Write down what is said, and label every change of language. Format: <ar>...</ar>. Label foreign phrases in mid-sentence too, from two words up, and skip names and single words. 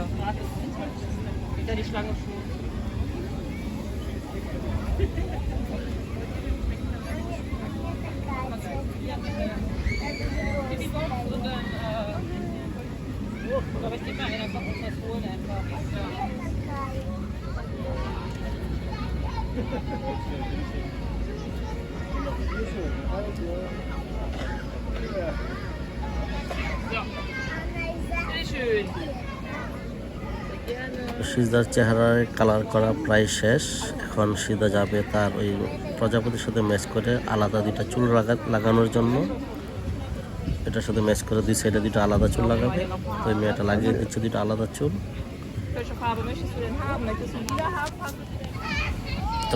<de>Geht ja die Schlange schon. Pipi-Bob und dann, aber ich gebe mal einer, kommt uns was holen einfach. Ja. Schön.</de> <bn>সিজদার চেহারার কালার করা প্রায় শেষ। এখন সিজদা যাবে তার ওই প্রজাপতির সাথে ম্যাচ করে আলাদা দুইটা চুল লাগানোর জন্য। এটার সাথে ম্যাচ করে দুই সাইডে দুইটা আলাদা চুল লাগাবে। তো ওই মেয়েটা লাগিয়ে দিচ্ছে দুইটা আলাদা চুল।</bn> <de>Welche Farbe möchtest du denn haben? Möchtest du lila haben?</de>